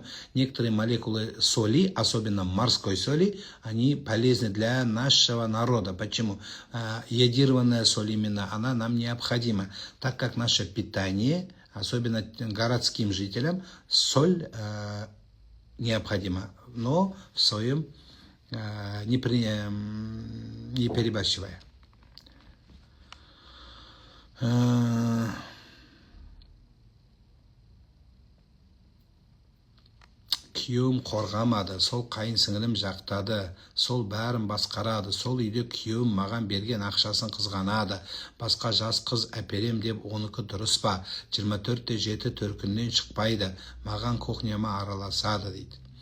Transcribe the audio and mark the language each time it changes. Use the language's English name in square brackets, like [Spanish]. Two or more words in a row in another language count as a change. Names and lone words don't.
[Russian] Некоторые молекулы соли, особенно морской соли, они полезны для нашего народа. Почему? Йодированная соль именно, она нам необходима, так как наше питание, особенно городским жителям, соль необходима, но в своем не перебарщивая. [Kazakh] Күйеуім қорғамады, сол қайын сіңілім жақтады, сол бәрін басқарады, сол үйде күйеуім маған берген ақшасын қызғанады, басқа жас қыз әперем деп оныкі дұрыс па, 24-те 7 төркіннен шықпайды, маған кухняма араласады дейді.